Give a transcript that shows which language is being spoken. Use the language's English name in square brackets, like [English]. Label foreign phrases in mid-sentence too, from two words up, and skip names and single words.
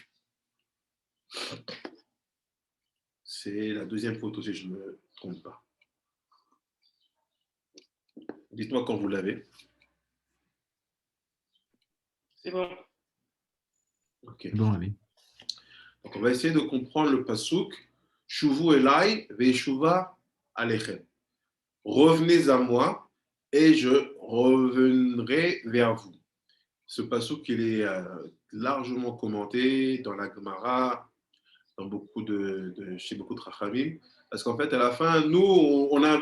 [French] C'est la deuxième photo, si je ne me trompe pas. Dites-moi quand vous l'avez. C'est bon. Ok. Bon, allez. Donc, on va essayer de comprendre le pasuk. [Hebrew] שובו אלי ואשובה אליכם. [French] Revenez à moi et je reviendrai vers vous. Ce pasuk, il est largement commenté dans la Gemara, chez beaucoup de Rachamim, parce qu'en fait, à la fin, nous, on inverse.